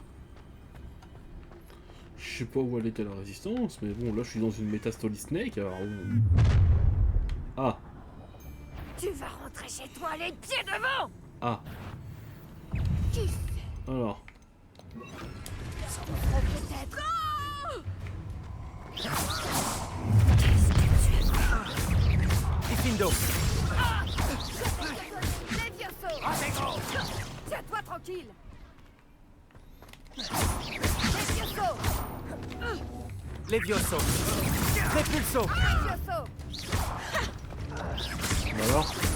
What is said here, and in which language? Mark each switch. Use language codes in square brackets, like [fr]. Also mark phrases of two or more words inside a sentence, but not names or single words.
[fr] Je sais pas où elle était la résistance, mais bon là je suis dans une méta Stoli Snake alors. Ah, Tu vas rentrer chez toi les pieds devant! ah. Qui Alors. peut-être? Diffindo. Levioso. Repulso. Alors